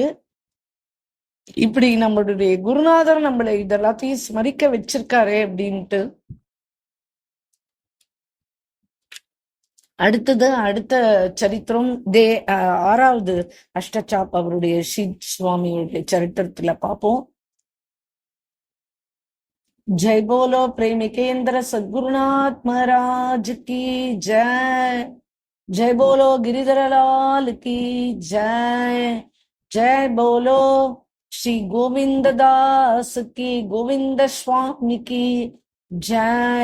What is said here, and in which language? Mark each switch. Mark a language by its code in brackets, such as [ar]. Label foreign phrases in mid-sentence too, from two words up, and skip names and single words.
[ta] இப்படி நம்மளுடைய குருநாதர் நம்மளை இதெல்லாத்தையும் ஸ்மரிக்க வச்சிருக்காரே அப்படின்ட்டு. அடுத்த சரித்திரம் ஆறாவது அஷ்டசாப் அவருடைய ஸ்ரீ சுவாமியுடைய சரித்திரத்துல பார்ப்போம். [hi] जय बोलो प्रेमिकेंद्र सद्गुरुनाथ महाराज की जय। जय बोलो गिरिधर लाल की जय। जय बोलो श्री गोविंद दास की गोविंद स्वामी की जय।